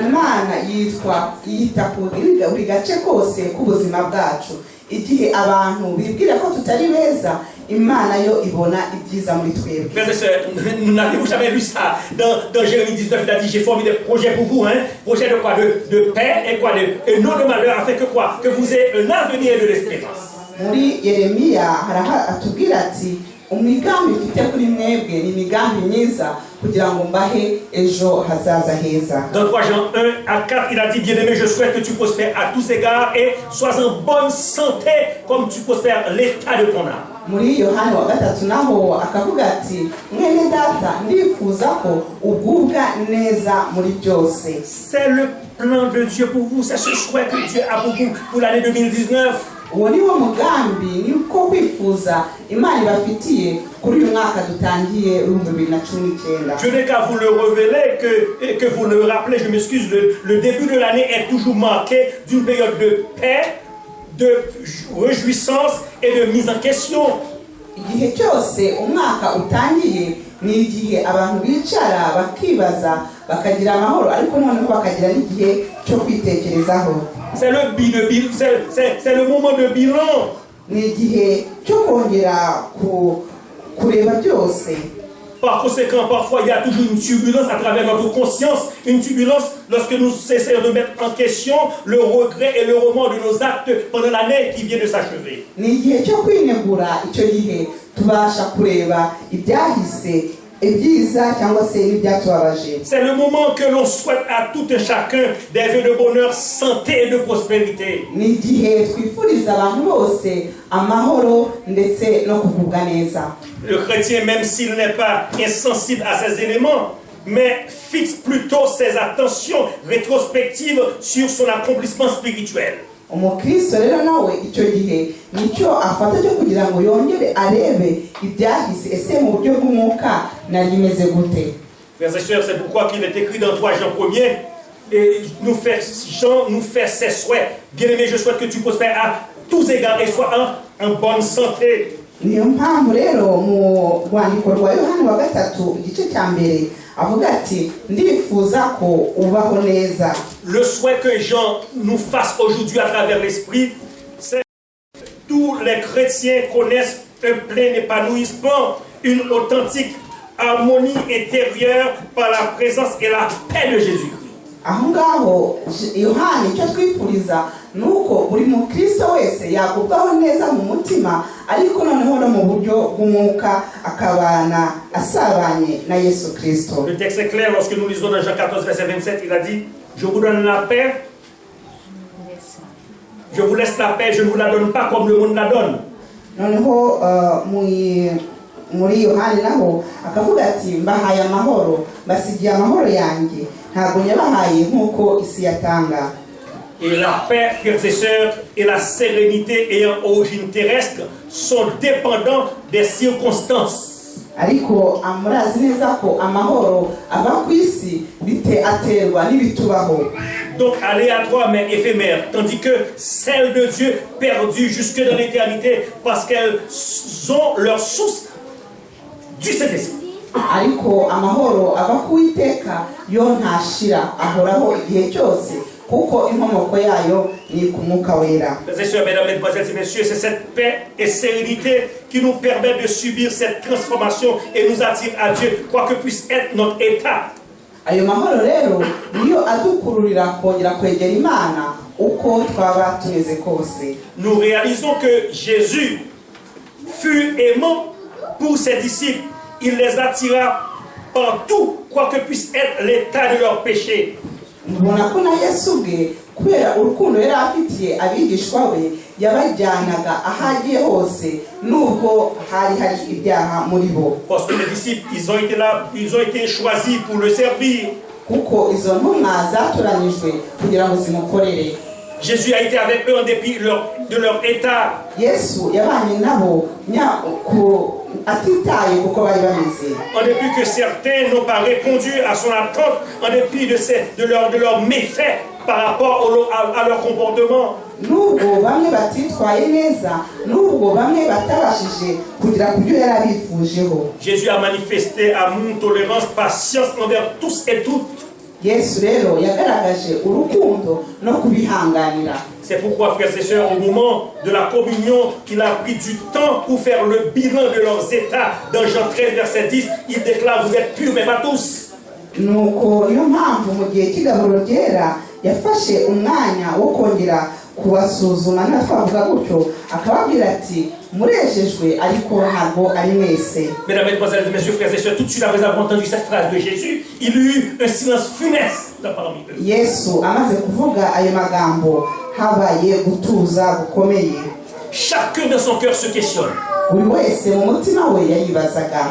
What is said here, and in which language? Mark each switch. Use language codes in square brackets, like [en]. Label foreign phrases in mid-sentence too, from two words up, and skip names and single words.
[rw] Imana yita ku buri gace kose k'ubuzima bwacu. Igihe abantu bibwira ko tutari beza, Imana yo ibona ibyiza muri twebwe. [fr] Frères et sœurs, n'avez-vous jamais lu ça dans Jérémie 19, il a dit, j'ai formé des projets pour vous, projets de quoi? De paix et quoi? Et non de malheur, afin que quoi? Que vous ayez un avenir et de l'espérance. [rw] Muri Yeremiya atubwira ati imigambi mfite kuri mwebwe ni imigambi myiza kugira ngo mbahe ejo hazaza heza. [fr] Dans 3 Jean 1 à 4, il a dit, bien-aimé, je souhaite que tu prospères à tous égards et sois en bonne santé comme tu prospères l'état de ton âme. [rw] Muri Yohana wa gatatu naho akavuga ati mwene data ndifuza ko ugubwa neza muri byose. [fr] C'est le plan de Dieu pour vous, c'est ce souhait que Dieu a pour vous pour l'année 2019. [rw] Uwo ni wo mugambi niko kwifuza Imana ibafitiye kuri uyu mwaka dutangiye 2019. [fr] Je n'ai qu'à vous le révéler, que vous le rappelez, je m'excuse, le début de l'année est toujours marqué d'une période de paix, de réjouissance et de mise en question. [rw] Igihe cyose umwaka utangiye ni igihe abantu bicara bakibaza bakagira amahoro, ariko noneho bakagira n'igihe cyo kwitekerezaho. [fr] C'est le moment de bilan. [rw] Ni igihe cyo kongera kureba byose. [fr] Par conséquent, parfois il y a toujours une turbulence à travers notre conscience, une turbulence lorsque nous essayons de mettre en question le regret et le remords de nos actes pendant l'année qui vient de s'achever. [rw] Ni igihe cyo kwinegura, icyo gihe tubasha kureba ibyahise, ibyiza cyangwa se n'ibyatubabaje. [fr] C'est le moment que l'on souhaite à tout un chacun des vœux de bonheur, santé et de prospérité. [rw] Ni igihe twifuriza abantu bose amahoro ndetse no kugubwa neza. [fr] Le chrétien, même s'il n'est pas insensible à ces éléments, mais fixe plutôt ses attentions rétrospectives sur son accomplissement spirituel. [rw] Umukristo rero nawe icyo gihe nicyo afata cyo kugira ngo yongere arebe ibyahise, ese mu buryo bw'umwuka nari imeze gute. [fr] Frères et sœurs, c'est pourquoi qu'il est écrit dans 3 Jean 1er, et Jean nous fait ses souhaits. Bien-aimé, je souhaite que tu prospères à tous égards et sois en bonne santé. [rw] Niyo mpamvu rero mu rwandiko rwa Yohana wa gatatu igice cya mbere avuga ati ndifuza ko ubaho neza. [fr] Le souhait que Jean nous fasse aujourd'hui à travers l'esprit, c'est que tous les chrétiens connaissent un plein épanouissement, une authentique harmonie intérieure par la présence et la paix de Jésus-Christ. [rw] Aho ngaho Yohana icyo twifuriza nuko buri mukristo wese yakubwaho neza mu mutima, ariko noneho no mu buryo bw'umwuka akabana asabanye na Yesu Kristo. [fr] Le texte est clair lorsque nous lisons dans Jean 14 verset 27, il a dit, je vous donne la paix, je vous laisse la paix, je ne vous la donne pas comme le monde la donne. [rw] Noneho muri Yohani naho akavuga ati mbahaye amahoro mbasigiye amahoro yanjye ntabwo nyabahaye nk'uko isi yatanga. [fr] Et la paix, frères et sœurs, et la sérénité ayant origine terrestre sont dépendants des circonstances. [rw] Ariko amurazi neza ko amahoro ava ku isi aterwa n'ibitubaho. [fr] Donc aléatoire mais éphémère, tandis que celles de Dieu perdues jusque dans l'éternité parce qu'elles ont leur source du Saint-Esprit. [rw] Ariko amahoro ava ku Uwiteka yo ntashira ahoraho igihe cyose kuko inkomoko yayo ni ku Mwuka Wera. [fr] Frères et sœurs, mesdames, mesdemoiselles et messieurs, c'est cette paix et sérénité qui nous permet de subir cette transformation et nous attire à Dieu, quoi que puisse être notre état. [rw] Ayo mahoro rero niyo adukururira kongera kwegera Imana uko twaba tumeze kose. [fr] Nous réalisons que Jésus fut aimant pour ses disciples. Il les attira partout, quoi que puisse être l'état de leur péché. [rw] Mbona ko na Yesu bwe kubera urukundo yari afitiye abigishwa be yabajyanaga ahagiye hose nubwo hari ibyaha muri bo. [fr] Parce que les disciples, ils ont été là, ils ont été choisis pour le servir. [rw] Kuko izo ntumwa zatoranyijwe kugira ngo zimukorere. [fr] Jésus a été avec eux en dépit de leur état. [rw] Yesu yabanye nabo atitaye kuko bari bameze. [fr] En dépit que certains n'ont pas répondu à son attente, en dépit de leur méfait par rapport à leur comportement. [rw] Nubwo bamwe batitwaye neza, nubwo bamwe batabashije kugira kubyo yari abifujeho. [fr] Jésus a manifesté amour, tolérance, patience envers tous et toutes. [rw] Yesu rero yagaragaje urukundo no kubihanganira. [fr] C'est pourquoi, frères et sœurs, au moment de la communion, il a pris du temps pour faire le bilan de leurs états. Dans Jean 13, verset 10, il déclare, vous êtes purs, mais pas tous. [rw] Nuko niyo mpamvu mu gihe cy'igaburo ryera yafashe umwanya wo kongera kubasuzuma natwavuga gutyo akababwira ati murejejwe ariko ntabwo ari mwese. [fr] Mesdames, mesdemoiselles et messieurs, frères et sœurs, tout de suite après avoir entendu cette phrase de Jésus, il y eut un silence funeste parmi eux. [rw] Yesu amaze kuvuga ayo magambo habaye gutuza gukomeye. [fr] Chacun dans son cœur se questionne. [rw] Buri wese mu mutima we yayibazaga.